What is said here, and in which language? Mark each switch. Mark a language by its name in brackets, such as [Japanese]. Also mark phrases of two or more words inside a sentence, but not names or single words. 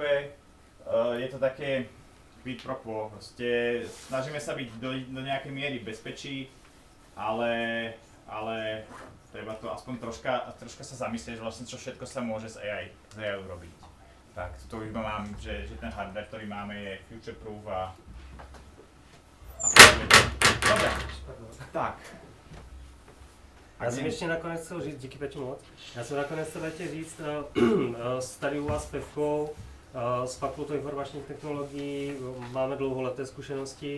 [Slovak] Je to také [Latin] quid pro quo, [Slovak] proste snažíme sa byť do nejakej miery bezpečí, ale treba to aspoň troška sa zamyslieť, že vlastne čo všetko sa môže z AI robiť. Tak, to už mám, že ten hardware, ktorý máme, je [English] future proof [Slovak] a dobre, tak. [Czech] Já jsem ještě nakonec chtěl říct, díky Peťu moc, já jsem nakonec chtěl říct, tady u vás Pevkou z Fakultou informačních technologií máme dlouholeté zkušenosti.